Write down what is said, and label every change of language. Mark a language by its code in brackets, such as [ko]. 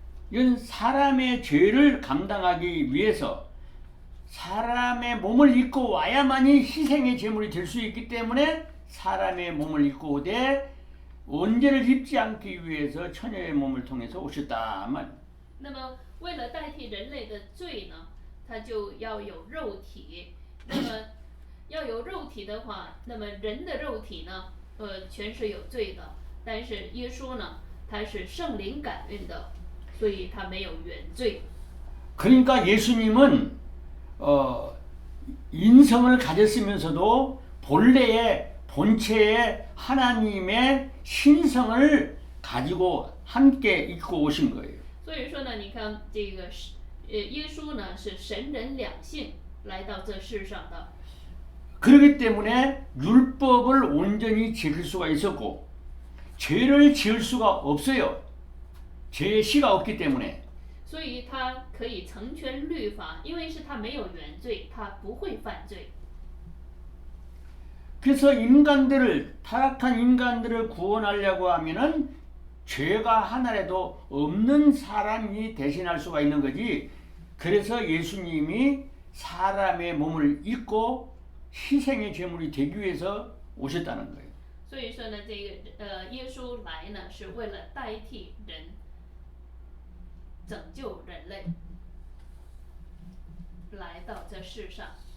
[ko] 이건 사람의 죄를 감당하기 위해서 사람의 몸을 입고 와야만이 희생의 제물이 될 수 있기 때문에 사람의 몸을 입고 오되 원죄를 입지 않기 위해서 처녀의 몸을 통해서 오셨다 말. [zh] 那么为了代替人类的罪呢，他就要有肉体。那么要有肉体的话，那么人的肉体呢，全是有罪的。但是耶稣呢，他是圣灵感孕的，所以他没有原罪。 [ko] 그러니까 예수님은 인성을 가졌으면서도 본체의 하나님의 신성을 가지고 함께 입고 오신 거예요. [zh] 所以说呢，你看这个是耶稣呢是神人两性来到这世上的。 [ko] 그렇기 때문에 율법을 온전히 지킬 수가 있었고 죄를 지을 수가 없어요. 죄의 시가 없기 때문에. [zh] 所以他可以成全律法，因为是他没有原罪，他不会犯罪。 [ko] 그래서 타락한 인간들을 구원하려고 하면은 죄가 하나라도 없는 사람이 대신할 수가 있는 거지. 그래서 예수님이 사람의 몸을 입고 희생의 제물이 되기 위해서 오셨다는 거예요. [zh] 所以说呢，这个耶稣来呢是为了代替人，拯救人类，来到这世上。